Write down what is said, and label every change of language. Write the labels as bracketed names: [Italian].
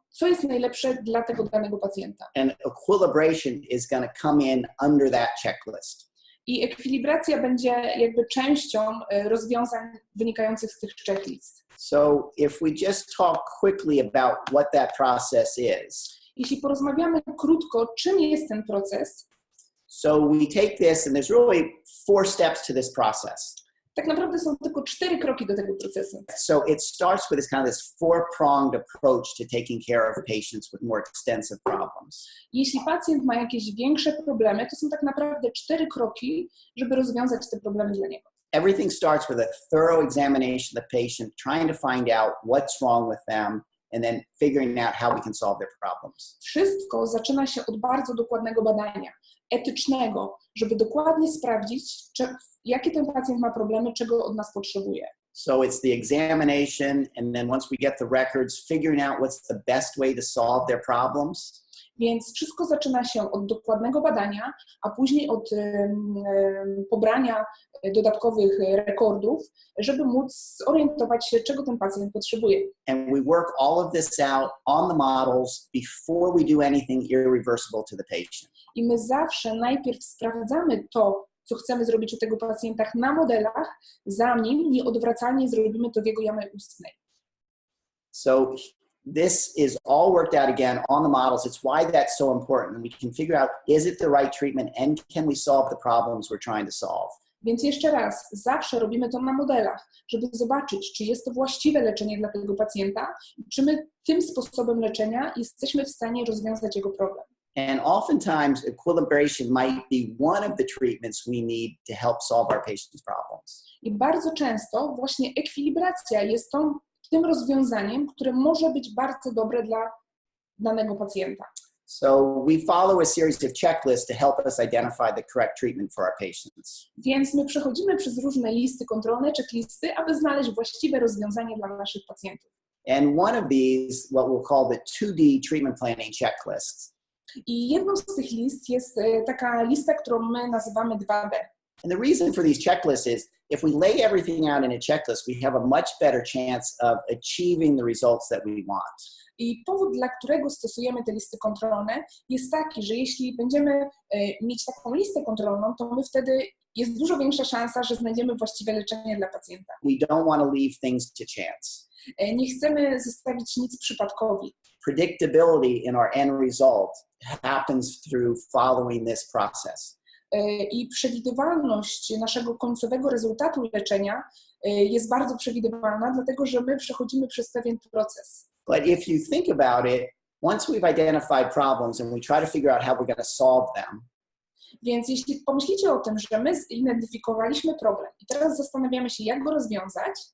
[Polish] co jest najlepsze dla tego danego pacjenta. [English] And equilibration is going to come in under that checklist. [Polish] I ekwilibracja będzie jakby częścią rozwiązań wynikających z tych checklist. [English] So if we just talk quickly about what that process is. [Polish] Jeśli porozmawiamy krótko, czym jest ten proces, [English] So we take this, and there's really 4 steps to this process. [Polish] tak naprawdę są tylko 4 kroki do tego procesu. [English] So it starts with this 4-pronged approach to taking care of patients with more extensive problems. [Polish] Jeśli pacjent ma jakieś większe problemy, to są tak naprawdę 4 kroki, żeby rozwiązać te problemy dla niego. [English] Everything starts with a thorough examination of the patient, trying to find out what's wrong with them, and then figuring out how we can solve their problems. [Polish] Wszystko zaczyna się od bardzo dokładnego badania, etycznego, żeby dokładnie sprawdzić, jakie ten pacjent ma problemy, czego od nas potrzebuje. [English] So it's the examination, and then once we get the records, figuring out what's the best way to solve their problems. [Polish] Więc wszystko zaczyna się od dokładnego badania, a później od pobrania dodatkowych rekordów, żeby móc zorientować się, czego ten pacjent potrzebuje. [English] And we work all of this out on the models before we do anything irreversible to the patient. [Polish] I my zawsze najpierw sprawdzamy to, co chcemy zrobić u tego pacjenta na modelach, zanim nieodwracalnie zrobimy to w jego jamie ustnej. [English] So this is all worked out again on the models. It's why that's so important. And we can figure out, is it the right treatment and can we solve the problems we're trying to solve? [Polish] Więc jeszcze raz, zawsze robimy to na modelach, żeby zobaczyć, czy jest to właściwe leczenie dla tego pacjenta, czy my tym sposobem leczenia jesteśmy w stanie rozwiązać jego problem. [English] And oftentimes, equilibration might be one of the treatments we need to help solve our patients' problems. [Polish] I bardzo często właśnie ekwilibracja jest tym rozwiązaniem, które może być bardzo dobre dla danego pacjenta. [English] So we follow a series of checklists to help us identify the correct treatment for our patients. [Polish] Więc my przechodzimy przez różne listy kontrolne, checklisty, aby znaleźć właściwe rozwiązanie dla naszych pacjentów. [English] And one of these, what we'll call the 2D treatment planning checklist. [Polish] I jedną z tych list jest taka lista, którą my nazywamy 2D. [English] And the reason for these checklists is if we lay everything out in a checklist, we have a much better chance of achieving the results that we want. [Polish] I powód, dla którego stosujemy te listy kontrolne, jest taki, że jeśli będziemy mieć taką listę kontrolną, to my wtedy jest dużo większa szansa, że znajdziemy właściwe leczenie dla pacjenta. [English] We don't want to leave things to chance. [Polish] Nie chcemy zostawić nic przypadkowi. [English] Predictability in our end result happens through following this process. [Polish] I przewidywalność naszego końcowego rezultatu leczenia jest bardzo przewidywalna, dlatego że my przechodzimy przez pewien proces. [English] But if you think about it, once we've identified problems and we try to figure out how we're going to solve them, [Polish] więc jeśli pomyślicie o tym, że my zidentyfikowaliśmy problem i teraz zastanawiamy się, jak go rozwiązać,